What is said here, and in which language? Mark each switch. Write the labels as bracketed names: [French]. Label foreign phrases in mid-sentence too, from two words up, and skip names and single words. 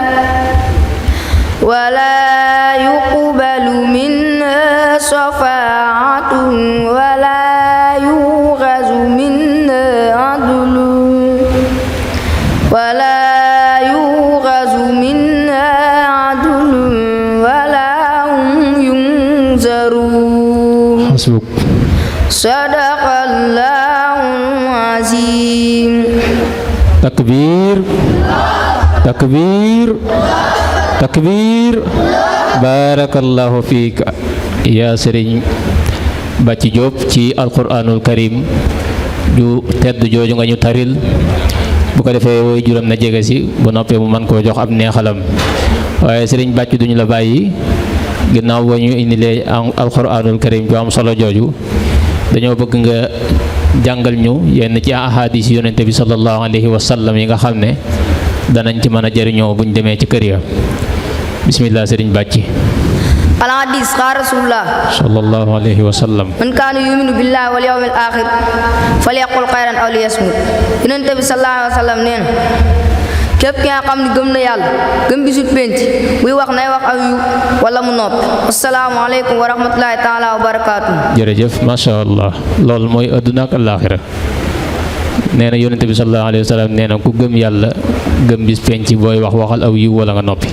[Arabic] ولا يقبل منها شفاعة ولا يؤخذ منها عدل ولا يؤخذ منها عدل ولا هم ينذرون صدق الله العظيم. تكبير، تكبير، تكبير. بارك الله فيك يا [Wolof] Sëriñ Bàcci Jóob ci [Arabic] القرآن الكريم [Wolof] ju tedd jooju nga ñu taril. bu ko defee woy juram na jege si bu noppee mu man koo jox ab neexalam. waaye Sëriñ Bàcci duñu la bàyyi ginnaaw ba ñu indilee [Arabic] القرآن الكريم [Wolof] ju am solo jooju dañoo bëgg nga jàngal ñu yenn ci ahadis yonente bi [Arabic] صلى الله عليه وسلم [Wolof] yi nga xam ne danañ ci mën a jëriñoo buñ demee ci kër ya. bismillah Sëriñ Bàcci. [Arabic] الحديث قال رسول الله صلى الله عليه وسلم من كان يؤمن بالله واليوم الآخر فليقل خيرا أو ليصمت. [Wolof] Yonent bi [Arabic] صلى الله عليه وسلم [Wolof] nee na képp ki nga xam ne gëm na yàlla gëm bisu penc buy wax nay wax aw yu wala mu noppi. [Arabic] السلام عليكم ورحمة الله تعالى وبركاته. [Wolof] jërëjëf [Arabic] ما شاء الله [Wolof] loolu mooy adduna ak àllaaxira nee na yonente bi [Arabic] صلى الله عليه وسلم [Wolof] nee na ku gëm yàlla gëm bis penc booy wax waxal aw yiw wala nga noppi.